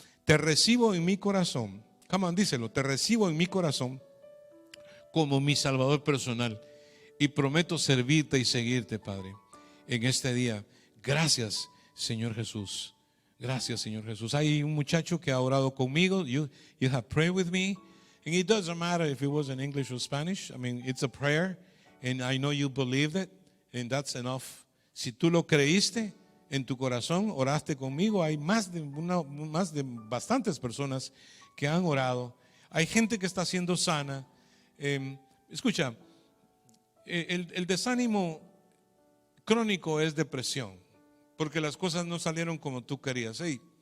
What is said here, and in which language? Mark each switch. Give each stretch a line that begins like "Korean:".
Spanish: Te recibo en mi corazón.
English: Come on,
Spanish: díselo. Te recibo en mi corazón como mi Salvador personal y prometo servirte y seguirte, Padre, en este día. Gracias, Señor Jesús. Gracias, Señor Jesús. Hay un muchacho que ha orado conmigo.
English: You have prayed with me. And it doesn't matter if it was in English or Spanish. I mean, it's a prayer. And I know you believed it. And that's enough.
Spanish: Si tú lo creíste en tu corazón, oraste conmigo. Hay más de bastantes personas que han orado. Hay gente que está siendo sana. Escucha, el desánimo crónico es depresión. Porque las cosas no salieron como tú querías. Hey,